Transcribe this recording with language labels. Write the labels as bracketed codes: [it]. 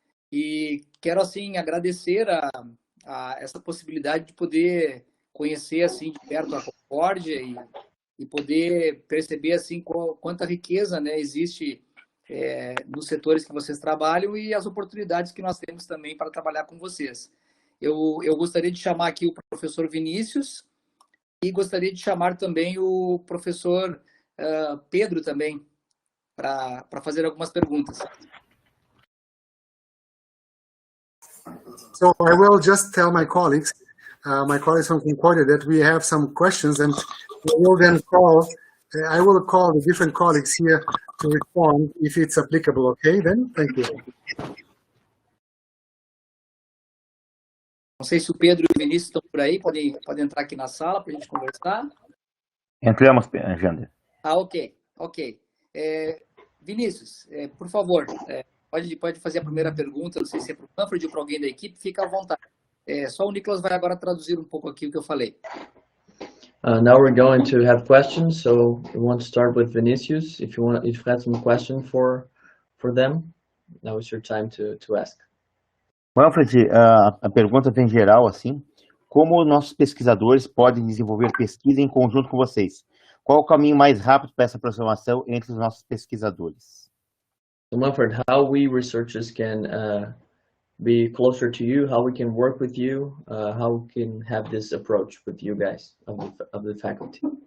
[pt] E quero, assim, agradecer a essa possibilidade de poder conhecer, assim, de perto a Concórdia e poder perceber, assim, quanta riqueza, né, existe nos setores que vocês trabalham e as oportunidades que nós temos também para trabalhar com vocês. Eu gostaria de chamar aqui o professor Vinícius e gostaria de chamar também o professor Pedro também para fazer algumas perguntas. [en] So I will just tell my colleagues from Concordia that we have some questions, and we will then I will call the different colleagues here to respond if it's applicable. Okay, then? Thank you. [pt] Não sei se o Pedro e o Vinícius estão por aí, podem entrar aqui na sala para a gente conversar. Entramos, Jander. Ok. Vinícius, por favor, pode fazer a primeira pergunta, não sei se é para o Manfred ou para alguém da equipe, fica à vontade. Só o Nicolas vai agora traduzir um pouco aqui o que eu falei. [en] Now we're going to have questions, so we want to start with Vinicius. If you have some question for them, now is your time to ask. [pt] Manfred, a pergunta vem geral assim. Como nossos pesquisadores podem desenvolver pesquisa em conjunto com vocês? Qual o caminho mais rápido para essa aproximação entre os nossos pesquisadores? [en] So Manfred, how we researchers can be closer to you, how we can work with you, how we can have this approach with you guys of the faculty.